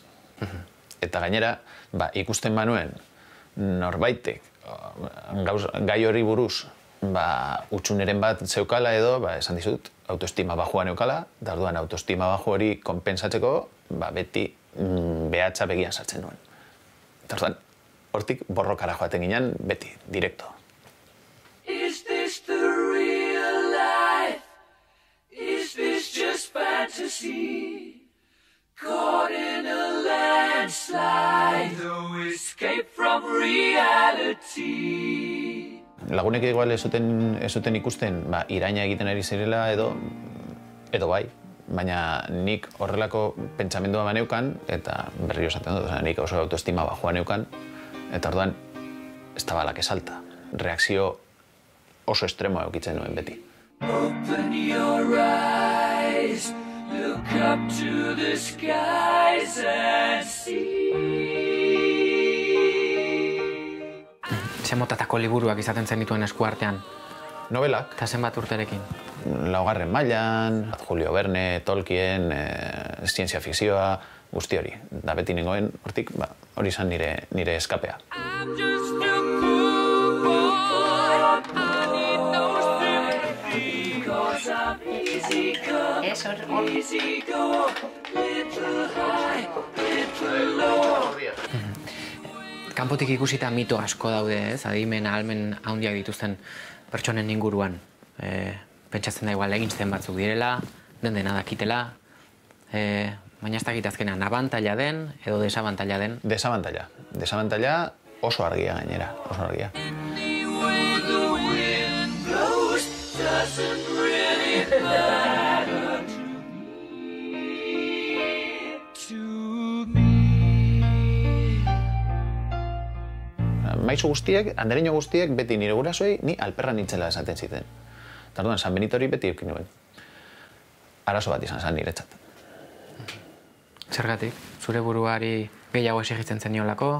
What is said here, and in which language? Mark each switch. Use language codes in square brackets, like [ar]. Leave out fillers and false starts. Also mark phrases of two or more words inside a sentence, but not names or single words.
[eu] Eta gainera, ikusten banuen norbaitek gai hori buruz utxuneren bat zeukala edo, esan dizut, autoestima bajua neukala, eta orduan autoestima baju hori konpensatzeko, beti behatza begian sartzen nuen. Eta orduan, hortik borrokara joaten ginen, beti, direkto. [en] Is this the real life? Is this just fantasy? Caught in a landslide, no escape from reality. [eu] Lagunek igual ez zuten ikusten, iraina egiten ari zirela edo Edo bai, baina nik horrelako pentsamendua baneukan, eta berriro esaten dut, nik oso autoestima bajua neukan, eta orduan, ez da balak esalta. Reakzio oso estremoa eukitzen nuen beti. [en] Open your eyes, look up to the skies and see. [eu] Zemotatako liburuak izaten zenituen eskuartean? Novelak. Eta zenbat urterekin? 4. mailan, Julio Verne, Tolkien, zientzia fikzioa, guzti hori. Da beti nengoen, hortik, hori izan nire eskapea. [en] I'm just a poor boy, I need no sympathy, 'cause I'm easy come, easy go, little high, little low. [eu] Kanpotik ikusita mito asko daude, ez? Adimen, ahalmen handiak dituzten pertsonen inguruan. Pentsatzen da igual egin zen batzuk direla, dena dakitela, baina ez dakit azkenean abantaila den edo desabantaila den. Desabantaila. Desabantaila oso argia gainera, oso argia. [en] Anyway the wind blows doesn't really matter to me. [eu] Maizu guztiek, andereño guztiek, beti nire gurasoei, ni alperra nintzela esaten ziten. Eta orduan, San Benito hori beti eukin nuen. Arazo bat izan zen niretzat. Zergatik? Zure buruari gehiago exigitzen zeniolako?